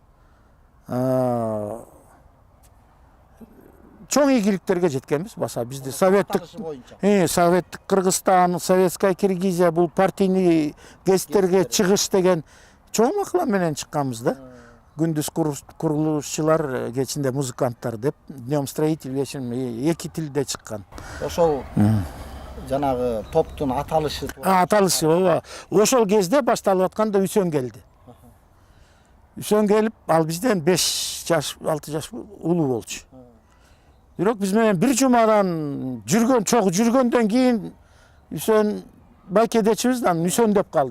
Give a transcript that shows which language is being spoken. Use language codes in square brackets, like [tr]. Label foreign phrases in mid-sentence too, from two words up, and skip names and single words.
[ky] Чоң ийгиликтерге жеткенбиз баса. Бизде советтик Кыргызстан, Советская Киргизия, бул партийный гезиттерге чыгыш деген чоң макала менен чыкканбыз да. Күндүз курулушчулар, кечинде музыканттар деп, [ru] днем строитель, вечером [ky] 2 тилде чыккан. Ошол жанагы топтун аталышы. Аталышы ооба. Ошол кезде башталып атканда Үсөн келди. Үсөн келип, ал бизден 5 жаш, 6 жаш улуу болчу. Бирок биз менен бир жумадан жүргөндөн кийин Үсөн байкедечибиз, анан Үсөн деп калдык.